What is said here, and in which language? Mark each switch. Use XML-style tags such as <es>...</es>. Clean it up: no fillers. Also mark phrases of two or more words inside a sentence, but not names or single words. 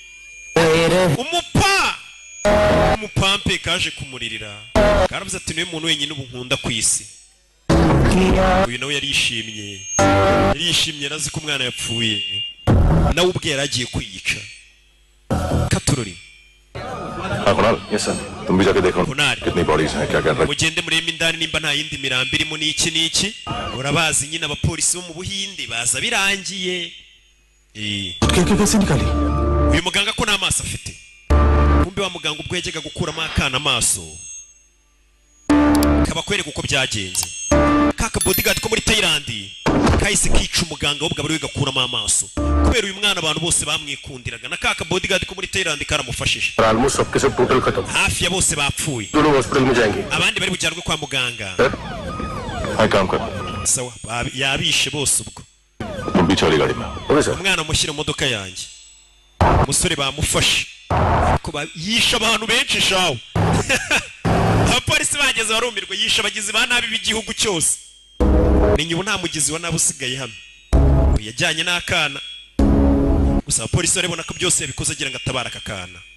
<rw>Umupampe kaje kumuririra. Karavuze ati niwe muntu wenyine ubu nkunda ku isi. Uyu nawe yarishimye. Yarishimye arazi ko umwana yapfuye. Nawe ubwe yaragiye kwiyica. Katurori.</rw> <en>Yes sir.</en> <hi>तुम भी जाके देखो कितनी बॉडीज हैं क्या कर रहे हैं.</hi> <rw>Mugende murema indani nimba nta yindi mirambi irimo n'iki. Urabazi nyine abapolisi bo mu Buhinde baza birangiye. Uyu muganga ko n'amaso afite. Kumbe wa muganga ubwo yajyaga gukuramo akana amaso. Kaba kwereka uko byagenze. Kaka bodyguard ko muri Thailand kahise kica umuganga w'ubwo bari gakuramo amaso. Kubera uyu mwana abantu bose bamwikundiraga na kaka bodyguard ko muri Thailand karamufashije.</rw> <hi>Almost सबके सब total खत्म.</hi> <rw>Hafi ya bose bapfuye.</rw> <hi>दोनों hospital में जाएंगे.</hi> <rw>Abandi bari bujyanwe kwa muganga.</rw> <hi>Hai काम कर.</hi> <rw>Sawa yabishe bose ubwo.</rw> <hi>तुम भी चली गाड़ी में.</hi> <en>OK sir.</en> <rw>Umwana mushyira mu modoka yanjye. Umusore bamufashe. Ko yisha abantu benshi shawo. Abapolisi bageze barumirwa yisha abagizi ba nabi b'igihugu cyose. Menye ubu nta mugizi wa nabi usigaye hano. Yajyanye n'akana. Gusa abapolisi barabona ko byose yabikoze agira ngo atabara akakana.</rw>